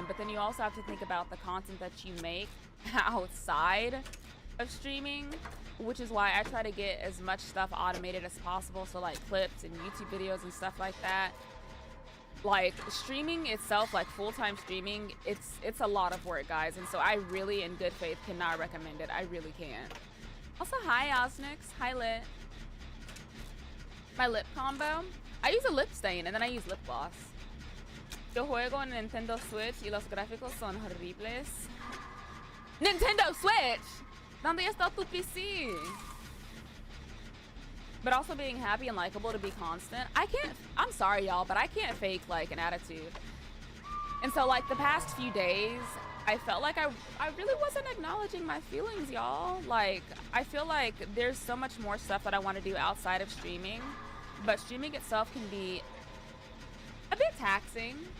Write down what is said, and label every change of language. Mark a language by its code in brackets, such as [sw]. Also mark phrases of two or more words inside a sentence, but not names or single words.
[en] But then you also have to think about the content that you make outside of streaming, which is why I try to get as much stuff automated as possible. So like clips and YouTube videos and stuff like that. Like, streaming itself, like full-time streaming, it's a lot of work, guys, and so I really, in good faith, cannot recommend it. I really can't. Also, hi, Osnix. Hi, Lit. My lip combo? I use a lip stain, and then I use lip gloss. [es] Yo juego en Nintendo Switch y los gráficos son horribles. Nintendo Switch! ¿Dónde está tu PC? [en] but also being happy and likable to be constant. I'm sorry y'all, but I can't fake like an attitude. And so like the past few days, I felt like I really wasn't acknowledging my feelings, y'all. Like I feel like there's so much more stuff that I want to do outside of streaming, but streaming itself can be a bit taxing.